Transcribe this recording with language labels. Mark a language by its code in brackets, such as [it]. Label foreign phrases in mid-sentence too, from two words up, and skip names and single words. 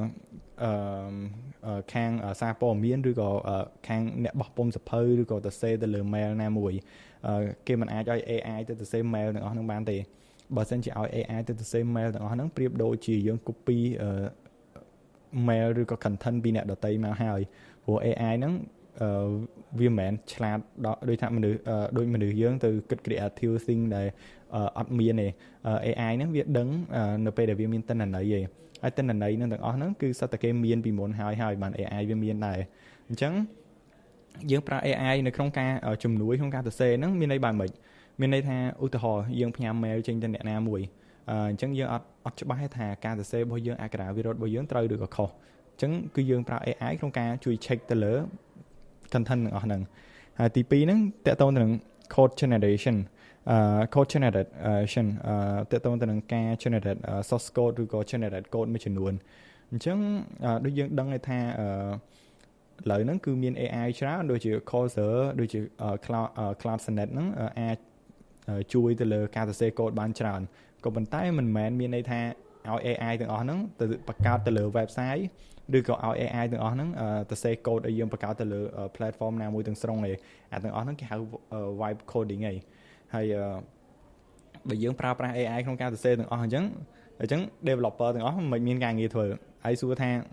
[km] ខាងសារព័ត៌មានឬក៏ខាងអ្នកបោះពុម្ពសភៅឬក៏សរសេរទៅលើ mail ណាមួយគេមិនអាចឲ្យ AI ទៅសរសេរ mail ទាំងអស់ហ្នឹងបានទេបើមិនជាឲ្យ AI ទៅសរសេរ mail ទាំងអស់ហ្នឹងប្រៀបដូចជាយើង [en] copy mail [km] ឬក៏ content ពីអ្នកដទៃមកហើយព្រោះ AI ហ្នឹងវាមិនមែនឆ្លាតដូចថាមនុស្សដូចមនុស្សយើងទៅគិត [en] creative thing [km] ដែលអត់មានទេ AI ហ្នឹងវាដឹងនៅពេលដែលវាមានទិន្នន័យឯង ហើយទិន្នន័យនឹងទាំងអស់ហ្នឹងគឺសិតតែគេមានពីមុនហើយបាន AI វាមានដែរអញ្ចឹងយើងប្រើ AI នៅក្នុងការជំនួយក្នុងការសរសេរហ្នឹងមានន័យបែបម៉េចមានន័យថាឧទាហរណ៍យើងផ្ញើ mail ចេញទៅអ្នកណាមួយអញ្ចឹងយើងអត់ច្បាស់ថាការសរសេររបស់យើងអក្ខរាវិរុទ្ធរបស់យើងត្រូវឬក៏ខុសអញ្ចឹងគឺយើងប្រើ AI ក្នុងការជួយ check ទៅលើ content ទាំងអស់ហ្នឹងហើយ ទី2ហ្នឹងតកតងទៅនឹង [en] code generation code generation [km] តកតងទៅនឹងការ [en] generate source code [km] ឬក៏ [en] generate code [km] មួយចំនួនអញ្ចឹងដូចយើងដឹង ថាឥឡូវហ្នឹងគឺមាន AI ច្រើនដូចជា Cursor ដូចជា Cloud Sonnet ហ្នឹងអាចជួយទៅលើការសរសេរកូដបានច្រើនក៏ប៉ុន្តែមិនមែនមានន័យថាឲ្យ AI ទាំងអស់ហ្នឹងទៅបង្កើតទៅលើ website ឬក៏ឲ្យ AI ទាំងអស់ហ្នឹងទៅសេកូដឲ្យយើងបង្កើតទៅលើ platform ណាមួយទាំងស្រុងឯងអាទាំងអស់ហ្នឹងគេហៅ [en] vibe coding [km] ឯងហើយបើយើងប្រើប្រាស់ AI ក្នុងការសរសេរទាំងអស់អញ្ចឹង developer ទាំងអស់មិនមានការងារធ្វើហើយសួរថាអ